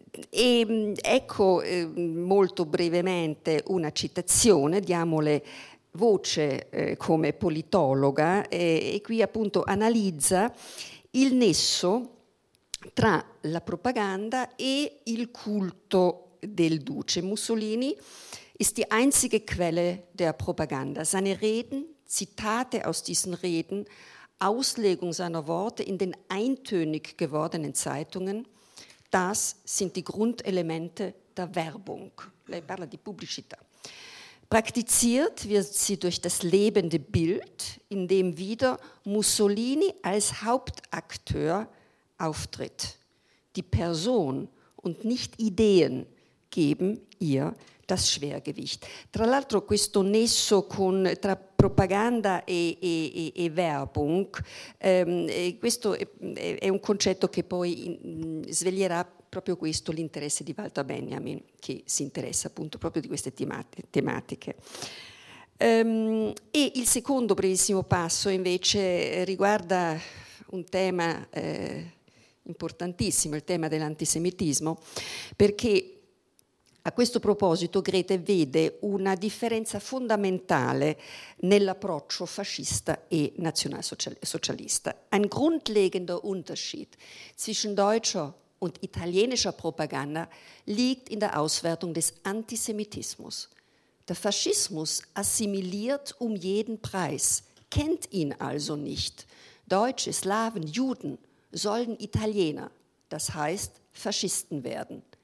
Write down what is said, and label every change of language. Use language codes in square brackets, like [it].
[it] Ecco molto brevemente una citazione, diamole voce come politologa, e qui appunto analizza il nesso tra la propaganda e il culto del duce. [de] Mussolini ist die einzige Quelle der Propaganda. Seine Reden, Zitate aus diesen Reden, Auslegung seiner Worte in den eintönig gewordenen Zeitungen, das sind die Grundelemente der Werbung. [it] Lei parla di pubblicità. [de] Praktiziert wird sie durch das lebende Bild, in dem wieder Mussolini als Hauptakteur auftritt. Die Person und nicht Ideen geben ihr das Schwergewicht. [it] Tra l'altro questo nesso con, tra propaganda e Werbung, questo è un concetto che poi sveglierà proprio questo, l'interesse di Walter Benjamin, che si interessa appunto proprio di queste tematiche. E il secondo brevissimo passo invece riguarda un tema importantissimo, il tema dell'antisemitismo, perché a questo proposito Goethe vede una differenza fondamentale nell'approccio fascista e nazionalsocialista. [de] Ein grundlegender Unterschied zwischen deutscher und italienischer Propaganda liegt in der Auswertung des Antisemitismus. Der Faschismus assimiliert um jeden Preis, kennt ihn also nicht. Deutsche, Slawen, Juden sollen Italiener, das heißt Faschisten werden.